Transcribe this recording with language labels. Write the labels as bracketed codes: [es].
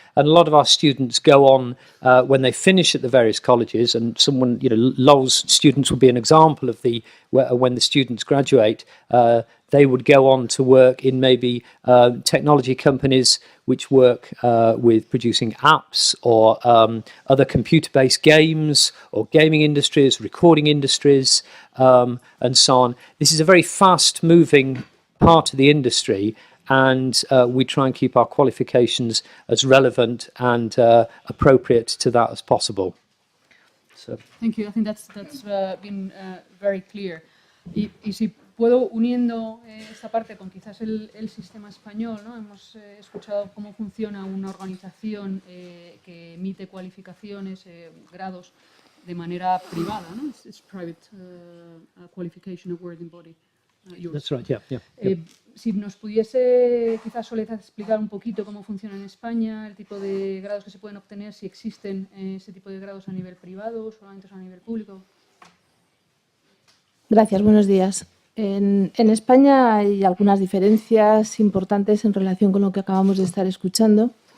[en] And a lot of our students go on, when they finish at the various colleges, and someone, Lowell's students would be an example of when the students graduate, they would go on to work in maybe technology companies which work with producing apps or other computer-based games, or gaming industries, recording industries, and so on. This is a very fast-moving part of the industry, and we try and keep our qualifications as relevant and appropriate to that as possible. So. Thank you. I think that's been very clear. [es] Y si puedo, uniendo esta parte con quizás el sistema español, ¿no? Hemos escuchado cómo funciona una organización que emite cualificaciones, grados de manera privada, ¿no? [en] It's private qualification awarding body. That's right, yeah. [es] Si nos pudiese quizás Soledad explicar un poquito cómo funciona en España, el tipo de grados que se pueden obtener, si existen ese tipo de grados a nivel privado, solamente a nivel público. Gracias, buenos días. En España hay algunas diferencias importantes en relación con lo que acabamos de estar escuchando.